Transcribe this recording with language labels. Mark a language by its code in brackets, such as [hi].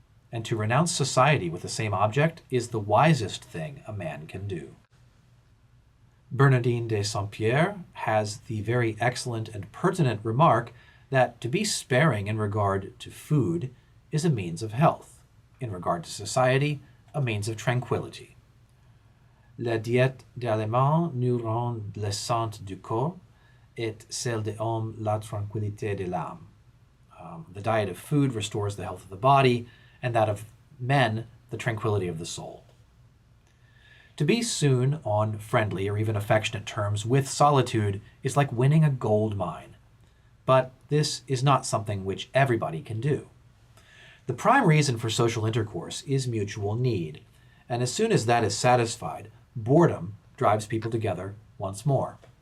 [en] And to renounce society with the same object is the wisest thing a man can do. Bernardine de Saint-Pierre has the very excellent and pertinent remark that to be sparing in regard to food is a means of health, in regard to society, a means of tranquility. [fr] La diète d'aliments nous rend blessante du corps, et celle de l'homme la tranquillité de l'âme. [en] The diet of food restores the health of the body, and that of men, the tranquility of the soul. To be soon on friendly or even affectionate terms with solitude is like winning a gold mine. But this is not something which everybody can do. The prime reason for social intercourse is mutual need, and as soon as that is satisfied, boredom drives people together once more.